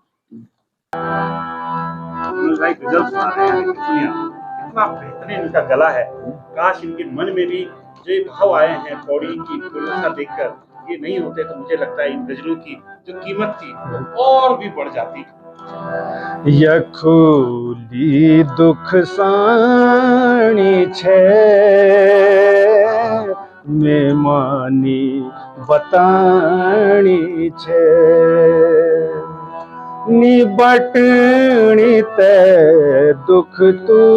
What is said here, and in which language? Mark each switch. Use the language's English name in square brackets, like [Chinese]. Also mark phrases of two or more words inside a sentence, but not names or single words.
[Hindi] भाई गजल सुना रहे हैं, सुनिए कितना बेहतरीन इनका गला है। काश इनके मन में भी जो ये भाव आए हैं पौड़ी की पूर्णता देखकर, ये नहीं होते तो मुझे लगता है इन गजलों की जो कीमत थी वो और भी बढ़ जाती। [Garhwali] यखोली दुख साणी छे मेमानी बताणी छे निबटणी ते दुख तू